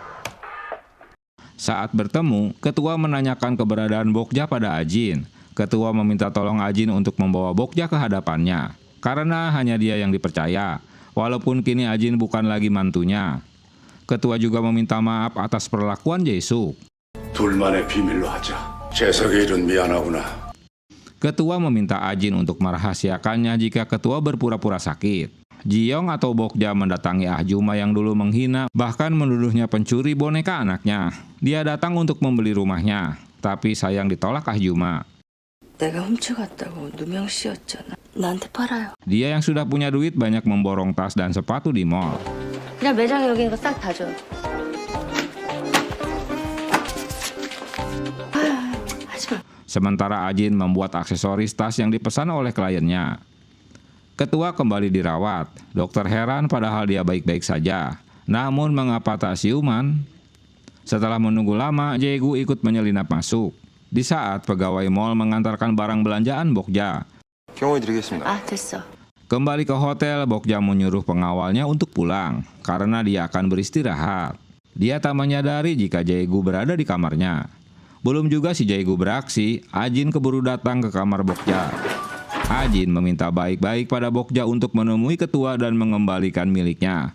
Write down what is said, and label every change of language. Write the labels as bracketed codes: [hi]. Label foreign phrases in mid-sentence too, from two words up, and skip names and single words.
[id] Saat bertemu, ketua menanyakan keberadaan Bokja pada Ajin. Ketua meminta tolong Ajin untuk membawa Bokja ke hadapannya, karena hanya dia yang dipercaya, walaupun kini Ajin bukan lagi mantunya. Ketua juga meminta maaf atas perlakuan Jae-suk. [ko] 둘만의 비밀로 하자. 재석의 일은 미안하구나. [id] Ketua meminta Ajin untuk merahasiakannya jika ketua berpura-pura sakit. Jiong atau Bokja mendatangi Ahjuma yang dulu menghina, bahkan menuduhnya pencuri boneka anaknya. Dia datang untuk membeli rumahnya, tapi sayang ditolak Ahjuma. [ko] 내가 훔쳐갔다고 누명 씌웠잖아. 나한테 팔아요. [id] Dia yang sudah punya duit banyak memborong tas dan sepatu di mall. [ko] 그냥 매장에 여기 있는 거 싹 다 줘. 하지 마. [id] Sementara Ajin membuat aksesoris tas yang dipesan oleh kliennya. Ketua kembali dirawat. Dokter heran padahal dia baik-baik saja. Namun mengapa tak siuman? Setelah menunggu lama, Jae-gu ikut menyelinap masuk. Di saat pegawai mall mengantarkan barang belanjaan Bokja. [ko] 경호해 드리겠습니다. 아, 됐어. [id] Kembali ke hotel, Bokja menyuruh pengawalnya untuk pulang karena dia akan beristirahat. Dia tak menyadari jika Jae-gu berada di kamarnya. Belum juga si Jae-gu beraksi, Ajin keburu datang ke kamar Bokja. Ajin meminta baik-baik pada Bokja untuk menemui ketua dan mengembalikan miliknya.